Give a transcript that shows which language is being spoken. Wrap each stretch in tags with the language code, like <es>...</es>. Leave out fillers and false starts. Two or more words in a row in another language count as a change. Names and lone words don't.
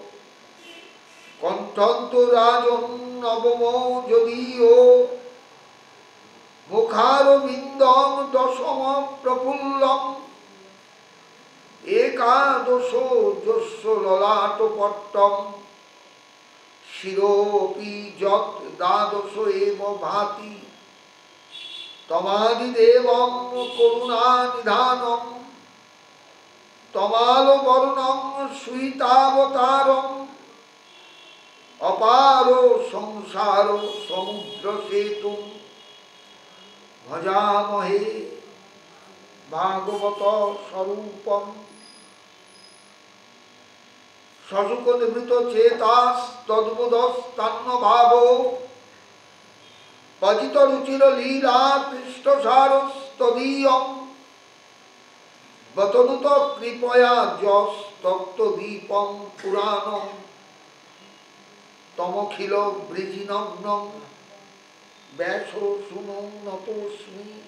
<sa>কণ্ঠন্তরাজং নবমো যদিও মুখারবিন্দং দশম প্রফুল্লং একাদশ যস্য ললাটপট্টং শিরোপি যৎ দ্বাদশ এব ভাতি তমাদিদেবং করুণানিধানং তমালবর্ণং সুইতাবতারং অপার সংসার সমুদ্র সেতুং ভজামহে ভাগবত স্বরূপম। সশুক নিভৃত চেতাস তদ্বুদস্তান্ন ভাব পতিত রুচির লীলা পৃষ্ঠসারস্তদীয়ং বতনুত কৃপয়া যশ তত্ত্বদীপং পুরাণং তমখিল বৃজিনগ্নং ব্যাস শুনং নতোস্মি।</sa>